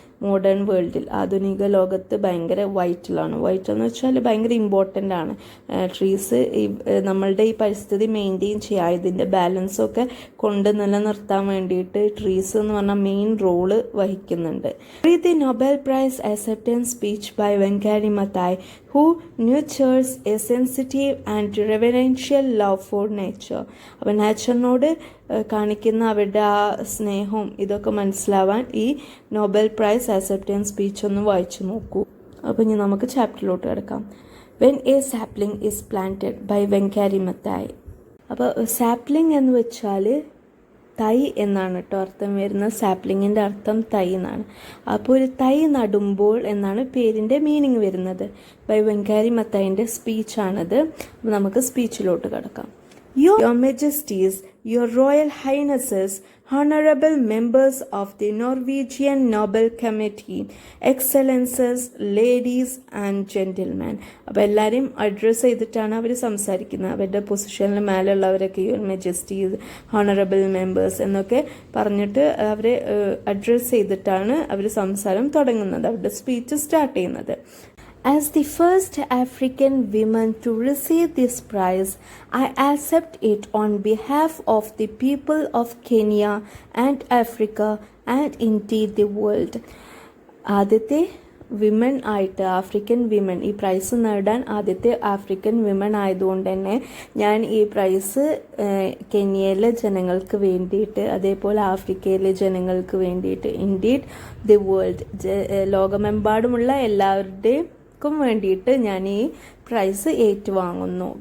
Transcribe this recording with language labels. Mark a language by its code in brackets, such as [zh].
[ml] Modern വേൾഡിൽ, ആധുനിക ലോകത്ത് ഭയങ്കര വൈറ്റലാണ്. വൈറ്റൽ എന്ന് വെച്ചാൽ ഭയങ്കര ഇമ്പോർട്ടൻ്റ് ആണ്. ട്രീസ് നമ്മളുടെ ഈ പരിസ്ഥിതി മെയിൻറ്റെയിൻ ചെയ്യുക, ഇതിൻ്റെ ബാലൻസൊക്കെ കൊണ്ട് നിലനിർത്താൻ വേണ്ടിയിട്ട് ട്രീസ് എന്ന് പറഞ്ഞാൽ മെയിൻ റോള് വഹിക്കുന്നുണ്ട്. [en] The Nobel prize acceptance speech by Wangari Maathai, who nurtures a sensitive and reverential love for nature. [ml] അപ്പോൾ നേച്ചറിനോട് കാണിക്കുന്ന അവരുടെ ആ സ്നേഹവും ഇതൊക്കെ മനസ്സിലാവാൻ ഈ നൊബേൽ പ്രൈസ് അക്സെപ്റ്റൻസ് സ്പീച്ച് ഒന്ന് വായിച്ചു നോക്കൂ. അപ്പോൾ ഇനി നമുക്ക് ചാപ്റ്ററിലോട്ട് കിടക്കാം. [en] when a sapling is planted by [ml] വെങ്കരി Mathai. അപ്പോൾ സാപ്ലിംഗ് എന്ന് വെച്ചാൽ തൈ എന്നാണ് കേട്ടോ അർത്ഥം വരുന്നത്. സാപ്ലിങ്ങിൻ്റെ അർത്ഥം തൈ എന്നാണ്. അപ്പോൾ ഒരു തൈ നടുമ്പോൾ എന്നാണ് പേരിൻ്റെ മീനിങ് വരുന്നത്. ബൈ വെങ്കരി മത്തായിൻ്റെ സ്പീച്ചാണത്. അപ്പോൾ നമുക്ക് സ്പീച്ചിലോട്ട് കിടക്കാം. [en] Your Majesties, Your Royal Highnesses, Honorable members of the Norwegian Nobel Committee, Excellences, ladies and gentlemen. [ml] അപ്പോൾ എല്ലാവരെയും അഡ്രസ്സ് ചെയ്തിട്ടാണ് അവർ സംസാരിക്കുന്നത്. അവരുടെ പൊസിഷനിൽ മേലുള്ളവരൊക്കെ യുവർ മെജസ്റ്റീസ്, ഹോണറബിൾ മെമ്പേഴ്സ് എന്നൊക്കെ പറഞ്ഞിട്ട് അവരെ അഡ്രസ്സ് ചെയ്തിട്ടാണ് അവർ സംസാരം തുടങ്ങുന്നത്, അവരുടെ സ്പീച്ച് സ്റ്റാർട്ട് ചെയ്യുന്നത്. [en] As the first African woman to receive this prize, I accept it on behalf of the people of Kenya and Africa and indeed the world. [ml] ആദ്യത്തെ women ആയിട്ട് ആഫ്രിക്കൻ വിമൻ ഈ price നേടാൻ ആദ്യത്തെ African women ആയതുകൊണ്ട് തന്നെ ഞാൻ ഈ price കെനിയയിലെ ജനങ്ങൾക്ക് വേണ്ടിയിട്ട് അതേപോലെ ആഫ്രിക്കയിലെ ജനങ്ങൾക്ക് വേണ്ടിയിട്ട് [en] indeed the world [ml] ലോകമെമ്പാടുമുള്ള എല്ലാവരുടെയും വേണ്ടിയിട്ട് ഞാൻ ഈ പ്രൈസ് ഏറ്റുവാങ്ങുന്നു.